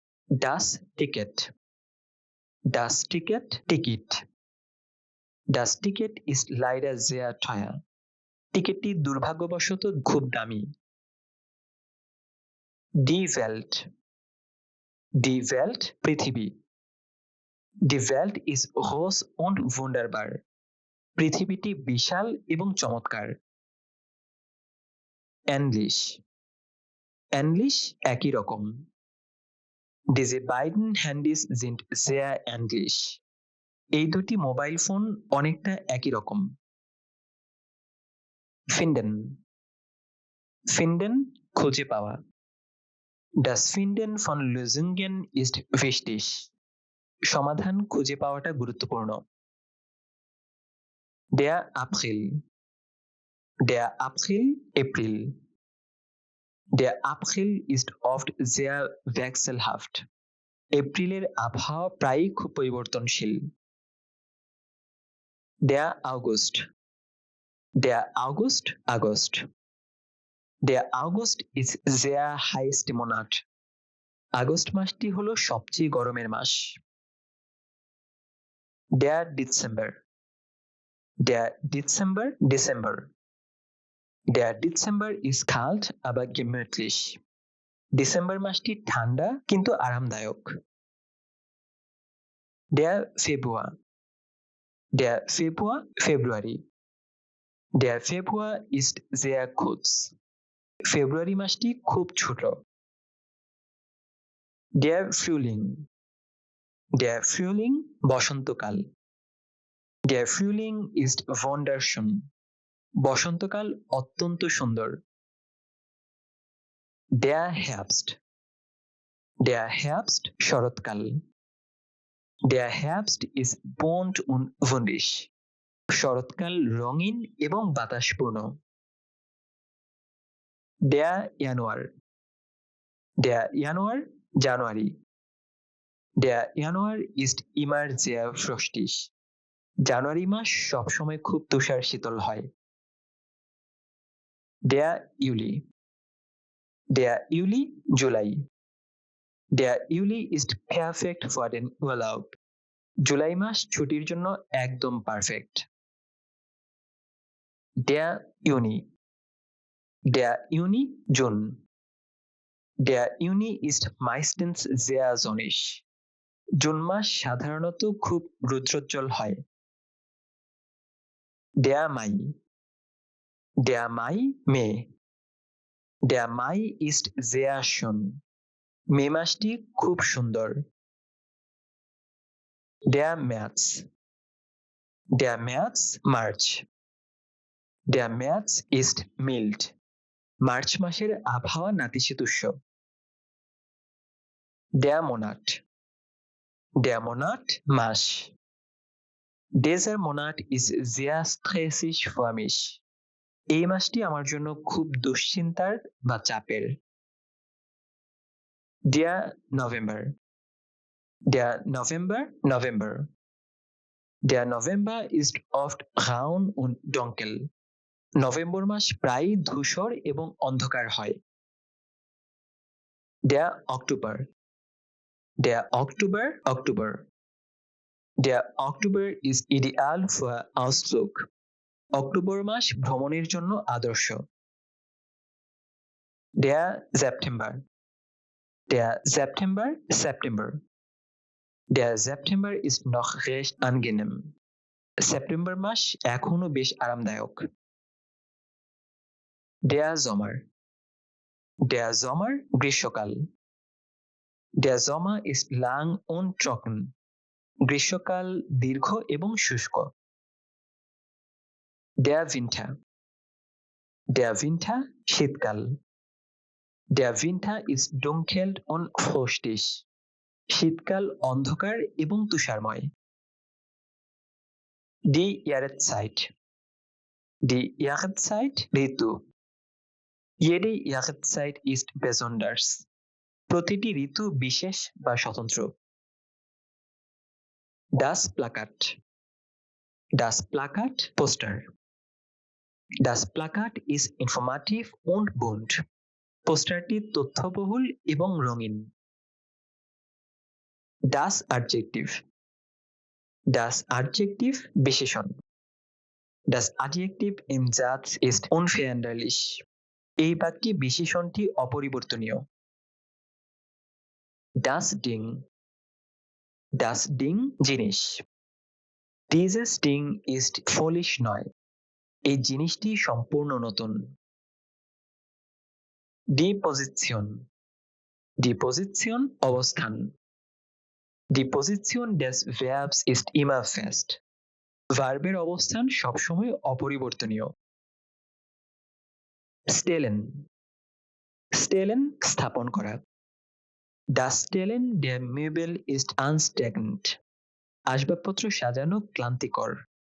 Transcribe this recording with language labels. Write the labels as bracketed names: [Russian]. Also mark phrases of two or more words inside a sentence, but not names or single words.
[German] Das Ticket. Das Ticket, Ticket. Das Ticket ist leider sehr teuer. [Bangla] টিকিটটি দুর্ভাগ্যবশত খুব দামি। [German] Die Welt. Die Welt, পৃথিবী। Die Welt ist groß und wunderbar. [Bangla] পৃথিবীটি বিশাল এবং চমৎকার। [German] Ähnlich. Ähnlich, [Bangla] একই রকম। [German] Diese beiden Handys sind sehr ähnlich. [Bangla] এই দুটি মোবাইল ফোন অনেকটা একই রকম। [German] Finden. Finden, [Bangla] খুঁজে পাওয়া। [German] Das Finden von Lösungen ist wichtig. [Bangla] সমাধান খুঁজে পাওয়াটা গুরুত্বপূর্ণ। [German] Der April. Der April, April. Der April ist oft sehr wechselhaft. [Bangla] এপ্রিলের আবহাওয়া প্রায়ই খুব পরিবর্তনশীল। [German] Der August. Der August, August. Der August ist sehr heiß Monat. [Bangla] আগস্ট মাসটি হলো সবচেয়ে গরমের মাস। [German] Der Dezember. Der Dezember, December. Der Dezember ist kalt, aber gemütlich. [Bangla] ডিসেম্বর মাসটি ঠান্ডা কিন্তু আরামদায়ক। [German] Der Februar. Der Februar, February. Der Februar ist sehr kurz. [Bangla] ফেব্রুয়ারি মাসটি খুব ছোট। [German] Der Frühling. Der Frühling, বসন্তকাল। Der Frühling ist wunderschön. [Bangla] বসন্তকাল অত্যন্ত সুন্দর। [German] Der Herbst. Der Herbst, শরৎকাল। Der Herbst ist bunt und wundig. [Bangla] শরৎকাল রঙিন এবং বাতাসপূর্ণ। [German] Der Januar. Der Januar, জানুয়ারি। Der Januar ist immer sehr frostig. [Bangla] জানুয়ারি মাস সবসময় খুব তুষার শীতল হয়। [German] Der Juli. Der Juli, জুলাই। Der Juli ist perfekt für den Urlaub. [Bangla] জুলাই মাস ছুটির জন্য একদম পারফেক্ট। [German] Der Juni. Der Juni, জুন। Der Juni ist meistens sehr sonnig. [Bangla] জুন মাস সাধারণত খুব রৌদ্রোজ্জ্বল হয়। [German] Der Mai. Der Mai, মে। Der Mai ist sehr schön. [Bangla] মে মাসটি খুব সুন্দর। [German] Der März. Der März, মার্চ। Der März ist mild. [Bangla] মার্চ মাসের আবহাওয়া নাতিশীতোষ্ণ। [German] Der Monat. Der Monat, মাস। Dieser Monat ist sehr stressig für mich. [Bangla] এই মাসটি আমার জন্য খুব দুশ্চিন্তার বা চাপের। [German] Der November. Der November, November. Der November ist oft braun und dunkel. [Bangla] নভেম্বর মাস প্রায়ই ধূসর এবং অন্ধকার হয়। [German] Der Oktober. Der Oktober, Oktober. Der Oktober ist ideal für Ausflug. [Bangla] অক্টোবর মাস ভ্রমণের জন্য আদর্শ। [German] Der September. Der September, September. Der September ist noch recht angenehm. [Bangla] সেপ্টেম্বর মাস এখনো বেশ আরামদায়ক। [German] Der Sommer. Der Sommer, গ্রীষ্মকাল। Der Sommer ist lang und trocken. [Bangla] গ্রীষ্মকাল দীর্ঘ এবং শুষ্ক। [German] Der Winter. Der Winter, শীতকাল। Der Winter ist dunkel und frostig. [Bangla] শীতকাল অন্ধকার এবং তুষারময়। [German] Die Jahreszeit. Die Jahreszeit, ঋতু। Jede Jahreszeit ist besonders. [Bangla] প্রতিটি ঋতু বিশেষ বা স্বতন্ত্র। [German] Das Plakat. Das Plakat, পোস্টার। Das Plakat ist informativ und bunt. [Bangla] পোস্টারটি তথ্যবহুল এবং রঙিন। [German] Das Adjektiv. Das Adjektiv বিশেষণ। Das Adjektiv im Satz ist unveränderlich. [Bangla] এই বাক্যে বিশেষণটি অপরিবর্তনীয়। [German] Das Ding. Das Ding জিনিস। Dieses Ding ist völlig neu. [Bangla] এই জিনিসটি সম্পূর্ণ নতুন। [German] Die Position. Die Position অবস্থান। Die Position des Verbs ist immer fest. [Bangla] ভার্বের অবস্থান সবসময় অপরিবর্তনীয়। [German] Stellen. Stellen [Bangla] স্থাপন করা। [German] Das Stellen der Möbel ist anstrengend. [Bangla] আসবাবপত্র সাজানো ক্লান্তিকর।